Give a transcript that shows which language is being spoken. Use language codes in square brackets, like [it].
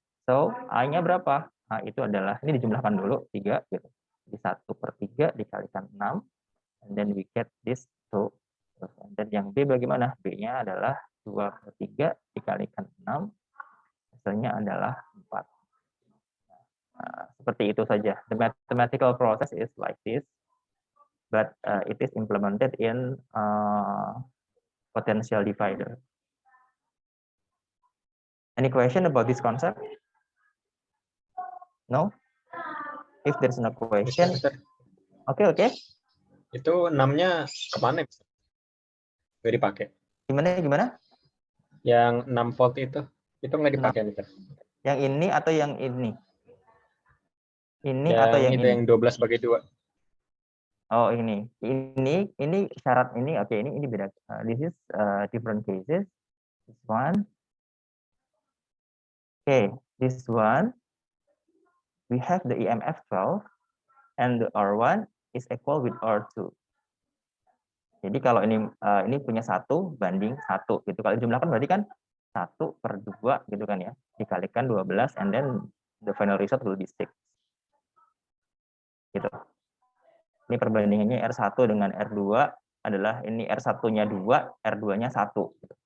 [id] So, A-nya berapa? A itu adalah, ini dijumlahkan dulu 3 gitu. Jadi 1/3 dikalikan 6, [en] and then we get this 2. [id] Dan yang B bagaimana? B-nya adalah 2/3 dikalikan 6, hasilnya adalah 4. Seperti itu saja. [en] The mathematical process is like this, but it is implemented in potential divider. Any question about this concept? No? If there's no question, okay. [id] Itu 6-nya kemana? Nggak dipakai. Gimana? Yang 6 volt itu nggak dipakai, Mister. Yang ini atau yang ini? Ini yang atau yang itu ini? Yang 12/2. Oh, ini syarat ini. Oke, ini beda. [en] This is different cases. This one. Okay, this one we have the EMF 12 and the R1 is equal with R2. [id] Jadi kalau ini punya 1 banding 1 gitu. Kalau dijumlahkan berarti kan 1/2 gitu kan ya. Dikalikan 12 [en] and then the final result will be 6. [id] Gitu. Ini perbandingannya R1 dengan R2 adalah ini R1-nya 2, R2-nya 1. Gitu.